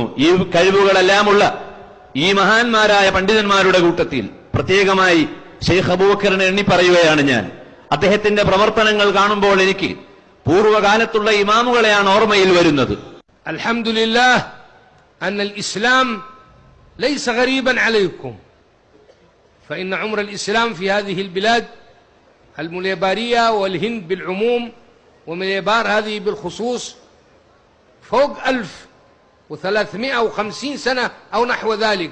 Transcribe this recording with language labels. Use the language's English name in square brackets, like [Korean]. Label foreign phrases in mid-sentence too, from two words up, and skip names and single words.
[Malayalam] ഈ കഴിവുകളെല്ലാമുള്ള ഈ മഹാന്മാരായ പണ്ഡിതന്മാരുടെ കൂട്ടത്തിൽ പ്രത്യേകമായി ഷെയ്ഖ് അബൂബക്കറിനെ എണ്ണി പറയുകയാണ് ഞാൻ. അദ്ദേഹത്തിന്റെ പ്രവർത്തനങ്ങൾ കാണുമ്പോൾ എനിക്ക് പൂർവ്വകാലത്തുള്ള ഇമാമുകളെയാണ് ഓർമ്മയിൽ വരുന്നത്. [Arabic] الحمد لله أن الإسلام ليس غريبا عليكم فإن عمر الإسلام في هذه البلاد المليبارية والهند بالعموم ومليبار هذه بالخصوص فوق 1350 سنة أو نحو ذلك.